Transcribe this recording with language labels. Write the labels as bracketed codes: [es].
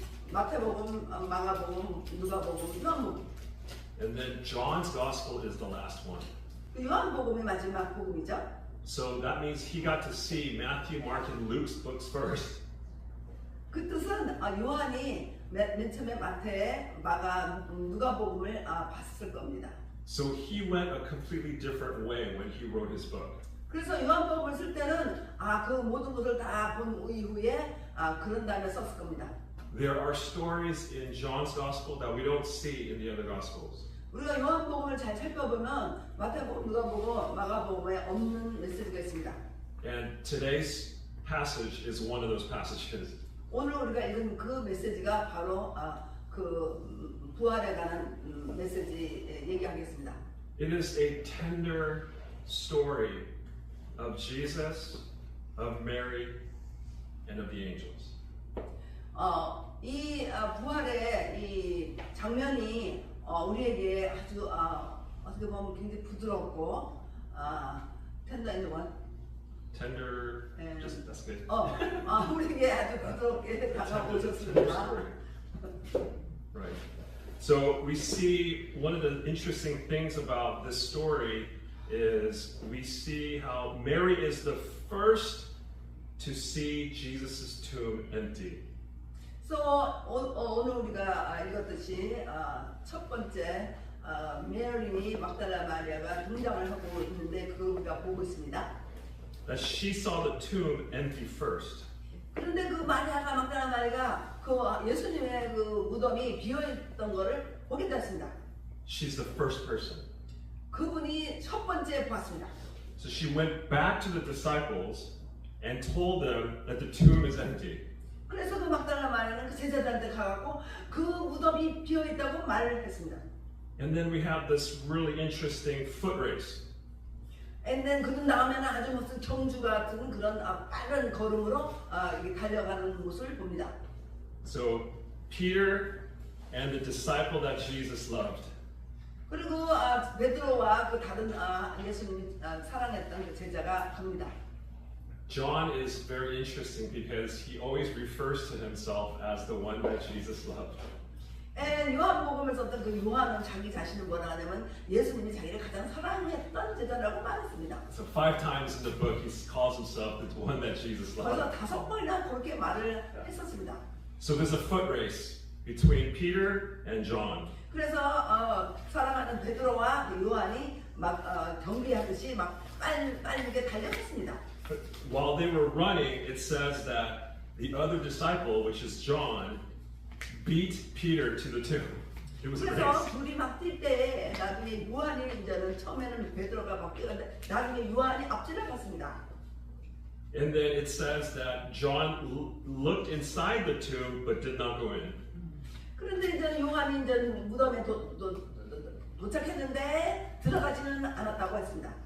[ko] 마태복음, 마가복음, 누가복음, 요한복음. [en] And then John's Gospel is the last one. [ko] 요한복음이 마지막 복음이죠. [en] So that means he got to see Matthew, Mark, and Luke's books first. [ko] 그 뜻은 요한이 맨 처음에 마태, 마가, 누가복음을 봤을 겁니다. [en] So he went a completely different way when he wrote his book. [ko] 그래서 요한복음을 쓸 때는 그 모든 것을 다 본 이후에 그런 다음에 썼을 겁니다. [en] There are stories in John's Gospel that we don't see in the other Gospels. [ko] 우리가 요한복음을 잘 살펴보면 마태복음, 누가복음, 마가복음에 없는 메시지가 있습니다. [en] And today's passage is one of those passages. [ko] 오늘 우리가 읽은 그 메시지가 바로 그 부활에 관한 메시지 얘기하겠습니다. [en] It is a tender story of Jesus, of Mary, and of the angels. [ko] 이 부활의 이 장면이 우리에게 아주 어떻게 보면 굉장히 부드럽고 [en] tender and what? Tender, just that's good. [ko] 우리에게 아주 부드럽게 [en] Tender [ko] 다가오셨습니다. [en] story. Right. So we see one of the interesting things about this story is we see how Mary is the first to see Jesus' tomb empty. [ko] 그래서 오늘 우리가 읽었듯이 첫 번째 메리 막달라 마리아가 등장을 하고 있는데 그걸 우리가 보고 있습니다. [en] That she saw the tomb empty first. [ko] 그런데 그 막달라 마리아가 그 예수님의 그 무덤이 비어있던 거를 보게 됐습니다. [en] She's the first person. [ko] 그분이 첫 번째 봤습니다. [en] So she went back to the disciples and told them that the tomb is empty. [ko] 그래서 그 막달라 마리아는 그 제자들한테 가갖고 그 무덤이 비어 있다고 말을 했습니다. [en] And then we have this really interesting foot race. And then [ko] 그 다음에는 아주 무슨 경주 같은 그런 빠른 걸음으로 이게 달려가는 모습을 봅니다. [en] So Peter and the disciple that Jesus loved. [ko] 그리고 베드로와 그 다른 예수님이 사랑했던 그 제자가 갑니다. [en] John is very interesting because he always refers to himself as the one that Jesus loved. [ko] 요한복음에서 어떤 그 요한은 자기 자신을 뭐라 하냐면 예수님이 자기를 가장 사랑했던 제자라고 말했습니다. [en] So 5 times in the book he calls himself the one that Jesus [ko] 그래서 [en] loved. [ko] 5번이나 그렇게 말을 했었습니다. [en] So there's a foot race between Peter and John. [ko] 그래서 사랑하는 베드로와 그 요한이 막 경비하듯이 막 빠르게 달려갔습니다. [en] But while they were running, it says that the other disciple, which is John, beat Peter to the tomb. It was a [ko] 그래서 [en] race. [ko] 둘이 막 뛸 때 나중에 요한이 이제는 처음에는 베드로가 막 뛰었는데 나중에 요한이 앞질러 갔습니다. [en] And then it says that John looked inside the tomb but did not go in. [ko] 그런데 이제 요한이 이제 무덤에 도착했는데 들어가지는 않았다고 했습니다.